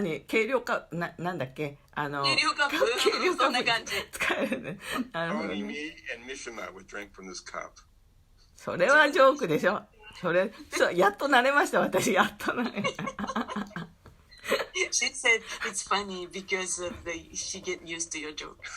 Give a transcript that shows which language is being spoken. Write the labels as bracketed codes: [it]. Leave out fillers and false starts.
[ja] 軽量カップなんだっけ？軽量カップそんな感じ。使えるね。 [en] Only me and Mishima would drink from this cup. [ja] それはジョークでしょ。やっと慣れました私やっと慣れ。 [en] She said it's funny because she get used to your joke.